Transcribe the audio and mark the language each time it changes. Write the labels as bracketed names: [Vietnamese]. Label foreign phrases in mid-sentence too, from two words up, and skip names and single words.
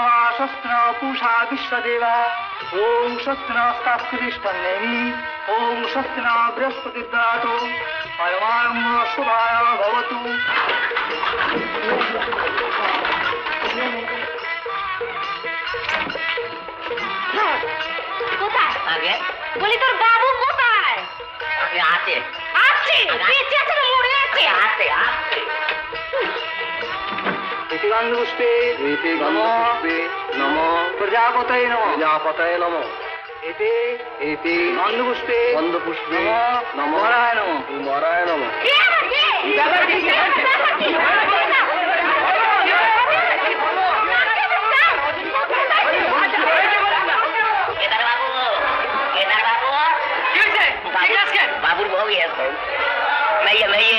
[Sanskrit] स्वस्ति न पूषा विश्वदेवा ओम स्वस्ति नस्तास्तिष्ठन्नेमि ओम स्वस्ति न बृहस्पति ददातु अयमारम्भ शुभाय भवतु। [Bangla] কোথায়? আগে বলি তোর বাবু কোথায়? আগে আছে আছে বেঁচে আছে না মরে আছে? আছে আছে। [Sanskrit] इति गन्धपुष्पे नमो नमो प्रजापतये नमो प्रजापतये नमो इति इति गन्धपुष्पे नमो नमोराय नमो नमोराय नमो। [Bangla] বাবুর বউ ভাইয়া ভাইয়া